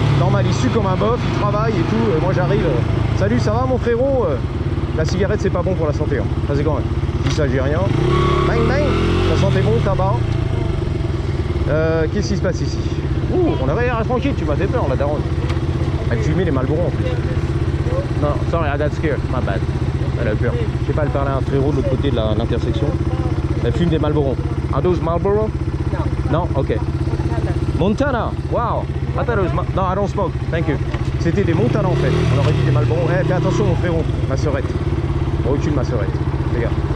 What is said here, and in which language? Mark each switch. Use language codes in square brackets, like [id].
[fr] Normal, il sue comme un bof, il travaille et tout. Moi j'arrive. Salut, ça va mon frérot? La cigarette c'est pas bon pour la santé. Hein. Vas-y quand même. Je dis ça, j'ai rien. Bang bang. La santé bon, tabac. Qu'est-ce qui se passe ici? Ouh, on avait l'air tranquille, tu m'as fait peur la daronne. Elle fumait les Marlboro en plus. [en] Non, sorry, I got scared, my bad. [fr] Elle a peur. Je sais pas, elle parlait à un frérot de l'autre côté de l'intersection. Elle fume des Marlboro. [en] Are those Marlboro? [fr] Non. Non? [en] Ok. Montana. Wow. I thought it was... No, I don't smoke. Thank you. [fr] C'était des Montana en fait. On aurait dit des Marlboro. Eh, fais attention mon frérot. Ma sœurette. Recule ma sœurette. Regarde.